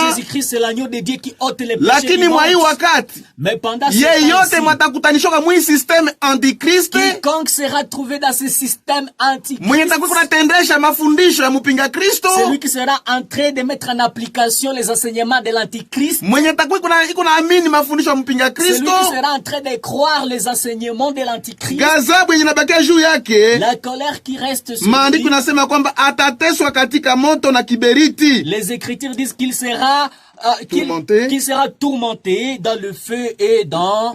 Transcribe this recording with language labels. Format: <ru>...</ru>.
<fr>Jésus-Christ c'est l'agneau de Dieu qui ôte les péchés.</fr> <sw>Lakini mwa hii wakati,</sw> <fr>mais pendant ce</fr> <sw>yeyote mwatakutanishwa mwi system antichrist,</sw> <fr>quiconque sera trouvé dans ce système antichrist,</fr> <sw>mwenye takuwa kunatendesha mafundisho ya mpinga Kristo,</sw> <fr>celui qui sera en train de mettre en application les enseignements de l'antichrist,</fr> <sw>mwenye takuwa kunaamini mafundisho ya mpinga Kristo,</sw> <fr>celui qui sera en train de croire les enseignements de l'antichrist,</fr> <sw>ghadhabu yenye inabakia juu yake,</sw> <fr>la colère qui reste sur</fr> <sw>maandiko</sw> <fr>lui,</fr> <sw>nasema kwamba atateswa katika moto na kiberiti.</sw> <fr>les écritures disent qu'il sera qu'il sera tourmenté dans le feu et dans</fr>